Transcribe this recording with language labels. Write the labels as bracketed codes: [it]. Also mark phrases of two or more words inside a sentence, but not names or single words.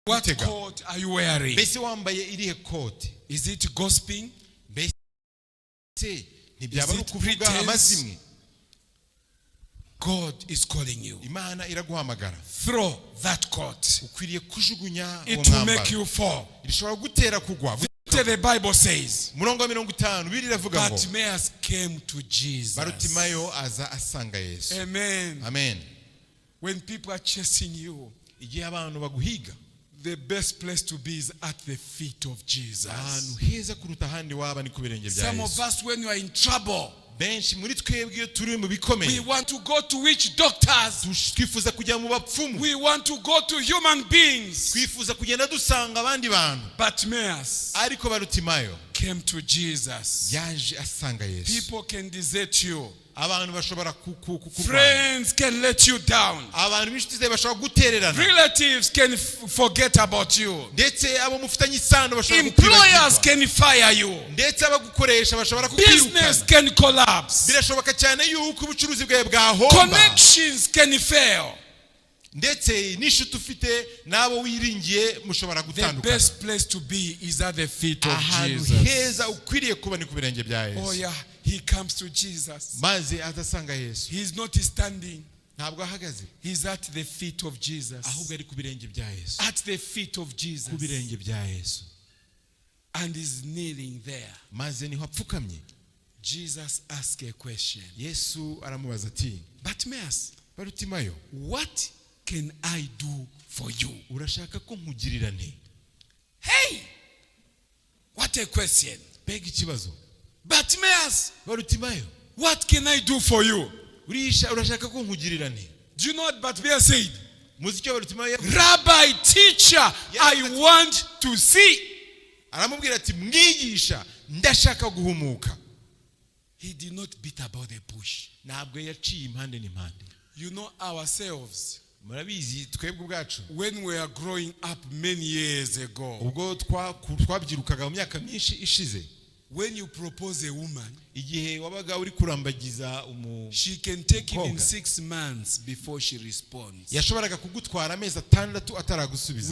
[en] What coat are you wearing? [rw] Mbese wambaye irihe kote? [en] Is it gossiping? [rw] Mbese ntibyaba ari ukuvuga amazimwe? [en] God is calling you. [rw] Imana iraguhamagara. [en] Throw that coat. [rw] Ukwiriye kujugunya uwo [en] It will make you fall. [rw] Irishobora gutera kugwa. [en] The Bible says, [rw] Murongo wa 50 biravuga ngo [en] Bartimaeus came to Jesus. [rw] Bartimayo aza asanga Yesu. [en] Amen. [rw] Amen. [en] When people are chasing you, [rw] igihe abantu baguhiga, [en] the best place to be is at the feet of Jesus. [rw] Ahantu heza kuruta handi waba ni ku birenge bya Yesu. [en] Some of us, when you are in trouble, [rw] benshi muri twebwe iyo turi mu bikomeye, [en] we want to go to witch doctors. [rw] Twifuza kujya mu bapfumu. [en] We want to go to human beings. [rw] Twifuza kugenda dusanga abandi bantu. [en] Bartimaeus [rw] ariko Bartimayo [en] came to Jesus. [rw] yaje asanga Yesu. [en] People can desert you. [rw] Abantu bashobora [en] Friends can let you down. [rw] Abantu b'inshuti zawe bashobora gutererana. [en] Relatives can forget about you. [rw] Ndetse abo mufitanye isano bashobora [en] Employers can fire you. [rw] Ndetse abagukoresha bashobora kukwirukana. [en] Business can collapse. [rw] Birashoboka cyane yuko ubucuruzi bwawe bwahomba. [en] Connections can fail. [rw] Ndetse nishuti ufite nabo wiringiye mushobora gutandukana. [en] The best place to be is at the feet of Jesus. [rw] Heza ukwiriye kuba ni ku birenge bya Yesu. [en] Oh yeah, he comes to Jesus. [rw] Maze atasanga Yesu. [en] He is not standing. [rw] Ntabwo ahagaze. [en] He is at the feet of Jesus. [rw] Ahubwo ari ku birenge bya Yesu. [en] At the feet of Jesus. [rw] Ku birenge bya Yesu. [en] And is kneeling there. [rw] Maze niho apfukamye. [en] Jesus asked a question. [rw] Yesu aramubaza ati, [en] Bartimaeus, [rw] Bartimayo, [en] what can I do for you? [rw] Urashaka ko nkugirira nte? [en] Hey! What a question. [rw] Bega ikibazo. [en] Bartimaeus, [rw] Bartimayo, [en] what can I do for you? [rw] Urashaka ko nkugirira nte? [en] Do you know what Bartimaeus said? [rw] Muzi icyo Bartimayo? [en] Rabbi, teacher, I want to see. [rw] Aramubwira ati, mwigisha, ndashaka guhumuka. [en] He did not beat about the bush. [rw] Ntabwo yaciye impande n'impande. [en] You know ourselves. [rw] Murabizi twebwe ubwacu. [en] When we are growing up many years ago. [rw] Ubwo twabyirukaga mu myaka myinshi ishize. [en] When you propose a woman, [rw] igihe wabaga uri kurambagiza [en] she can take even 6 months before she responds. [rw] Yashoboraga kugutwara amezi 6 ataragusubiza.